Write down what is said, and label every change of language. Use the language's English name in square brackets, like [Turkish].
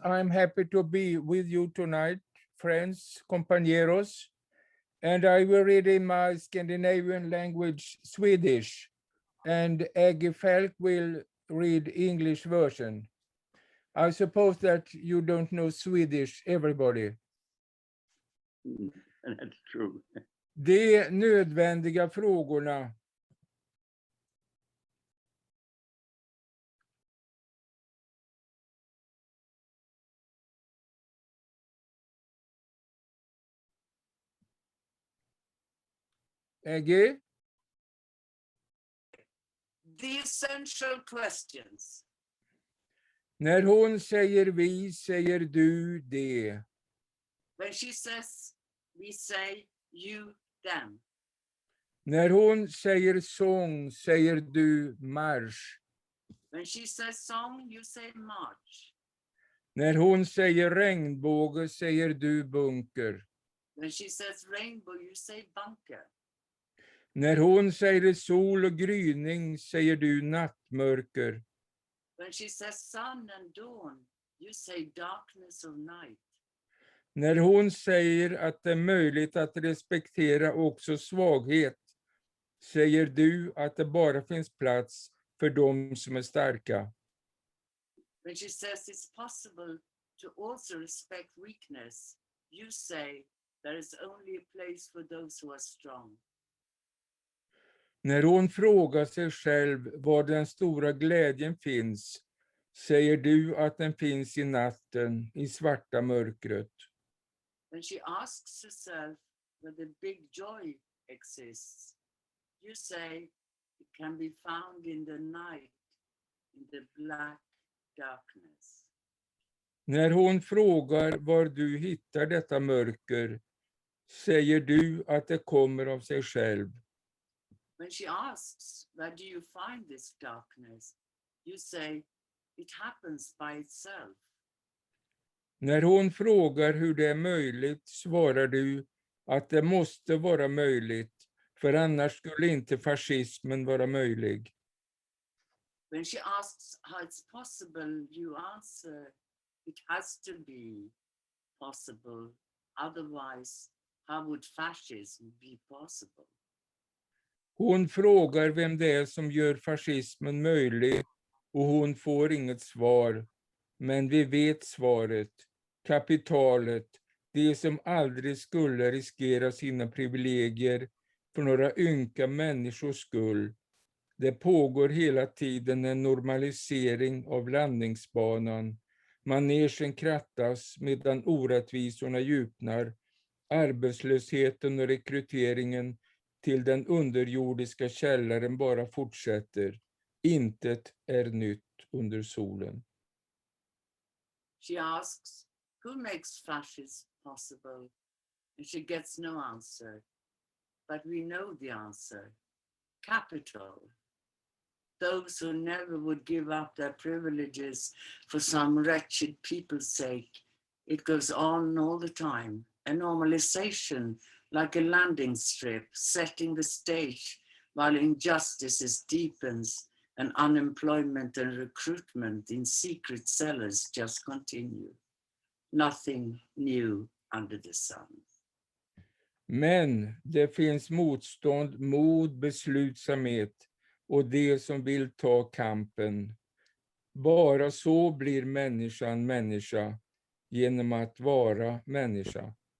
[English] I'm happy to be with you tonight, friends, compañeros, and I will read in my Scandinavian language, Swedish, and Aggie Falk will read English version. I suppose that you don't know Swedish, everybody. That's true. [Swedish] De nödvändiga frågorna. [English] Aggie? The essential questions. [Swedish] När hon säger vi, säger du det. [English] When she says, we say you, them. [Swedish] När hon säger sång, säger du marsch. [English] When she says song, you say march. [Swedish] När hon säger regnbåge, säger du bunker. [English] When she says rainbow, you say bunker. [Swedish] När hon säger sol och gryning, säger du nattmörker. [English] When she says sun and dawn, you say darkness of night. [Swedish] När hon säger att det är möjligt att respektera också svaghet, säger du att det bara finns plats för dem som är starka. [English] When she says it's possible to also respect weakness, you say there is only a place for those who are strong. [Swedish] När hon frågar sig själv var den stora glädjen finns, säger du att den finns i natten, i svarta mörkret. [English] When she asks herself where the big joy exists, you say it can be found in the night, in the black darkness. [Swedish] När hon frågar var du hittar detta mörker, säger du att det kommer av sig själv. [English] When she asks, where do you find this darkness? You say, it happens by itself. [Swedish] När hon frågar hur det är möjligt, svarar du att det måste vara möjligt, för annars skulle inte fascismen vara möjlig. [English] When she asks how it's possible, you answer, it has to be, possible. Otherwise, how would fascism be possible? [Swedish] Hon frågar vem det är som gör fascismen möjlig och hon får inget svar. Men vi vet svaret. Kapitalet, det som aldrig skulle riskera sina privilegier för några ynka människors skull. Det pågår hela tiden en normalisering av landningsbanan. Manegen krattas medan orättvisorna djupnar. Arbetslösheten och rekryteringen till den underjordiska källaren bara fortsätter. Intet är nytt under solen. [English] She asks, who makes fascism possible? And she gets no answer. But we know the answer. Capital. Those who never would give up their privileges for some wretched people's sake. It goes on all the time. A normalization, like a landing strip, setting the stage while injustices deepens and unemployment and recruitment in secret cellars just continue. Nothing new under the sun. [Swedish] Men det finns motstånd, mod, beslutsamhet och det som vill ta kampen. Bara så blir människan människa, genom att vara människa.